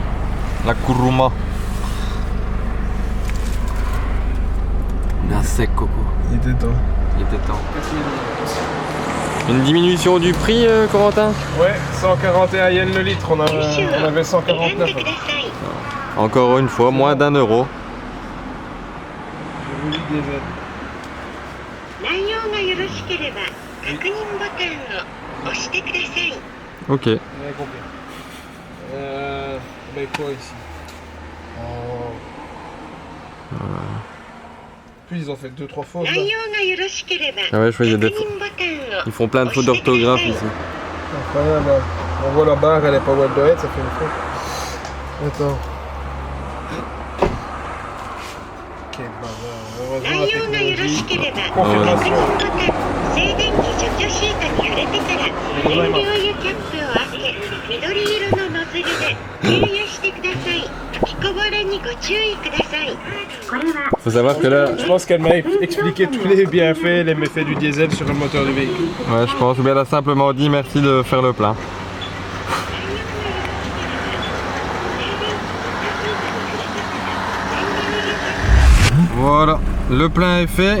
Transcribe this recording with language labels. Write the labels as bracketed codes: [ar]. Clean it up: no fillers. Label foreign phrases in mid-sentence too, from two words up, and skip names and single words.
[fr] La Kuruma. Merci Coco. Il était temps. Il était temps. Une diminution du prix, Corentin? Ouais, 141 yens le litre, on avait 149. Encore une fois, moins d'1 euro. J'ai voulu diesel. [ja] 内容がよろしければ確認ボタンを押してください。 [fr] Ok. On avait compris. Mais quoi ici? Oh. Puis ils ont fait 2-3 fautes. [ja] 内容がよろしければ [fr] Ah ouais, je vois, il y a [ja] 確 [fr] des... [ja] 認ボタンを [fr] Ils font plein de fautes d'orthographe ici. Incroyable. On voit la barre, elle est pas où elle doit être, ça fait une faute. Attends. Quel bavard. Heureusement, [ja] 内容がよろしければ [fr] Confirmation. [ja] 確認ボタン静電気除去シートに触れてから燃料油キャップを開け緑色のノズルで給油してください。吹きこぼれにご注意ください。これは [fr] Faut savoir que là... Je pense qu'elle m'a expliqué tous les bienfaits, les méfaits du diesel sur le moteur du véhicule. Ouais, je pense, ou bien elle a simplement dit merci de faire le plein. Voilà, le plein est fait.